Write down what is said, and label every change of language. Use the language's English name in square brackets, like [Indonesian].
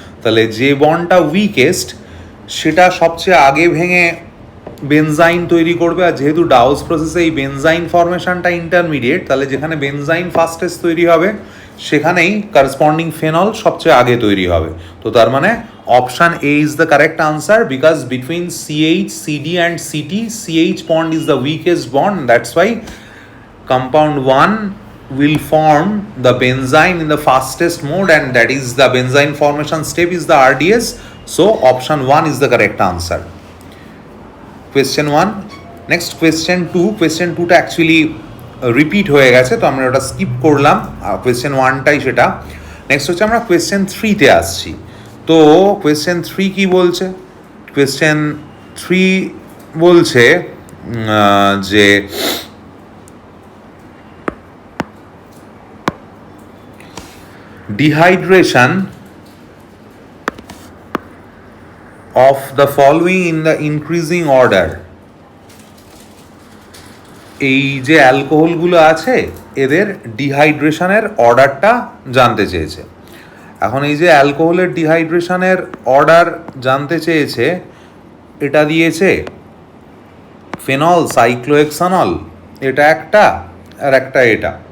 [Bangla] তাহলে যে বন্ডটা উইকেস্ট সেটা সবচেয়ে আগে ভেঙে বেনজাইন তৈরি করবে, আর যেহেতু ডাউজ প্রসেসে এই বেনজাইন ফর্মেশনটা ইন্টারমিডিয়েট, তাহলে যেখানে বেনজাইন ফার্স্টেস্ট তৈরি হবে সেখানেই করসপন্ডিং ফেনল সবচেয়ে আগে তৈরি হবে। তো তার মানে [English] Option A is the correct answer, because between CH, CD and CT, CH bond is the weakest bond. That's why compound 1 will form the benzene in the fastest mode, and that is the benzene formation step is the RDS. So option 1 is the correct answer. Question 1. Next question 2. [Bangla] Question 2টা actually repeat হয়ে গেছে, তো আমরা ওটা skip করলাম, question 1টাই সেটা। Next হচ্ছে আমরা কোয়েশ্চেন 3তে আসছি। তো কোয়েশ্চেন 3 কি বলছে? কোয়েশ্চেন 3 বলছে যে [English] Dehydration of the following in the increasing order. [Bangla] এই যে অ্যালকোহলগুলো আছে এদের ডিহাইড্রেশনের অর্ডারটা জানতে চেয়েছে। এখন এই যে অ্যালকোহলের ডিহাইড্রেশনের অর্ডার জানতে চেয়েছে, এটা দিয়েছে ফেনল, সাইক্লোহেক্সানল, এটা একটা আর একটা এটা।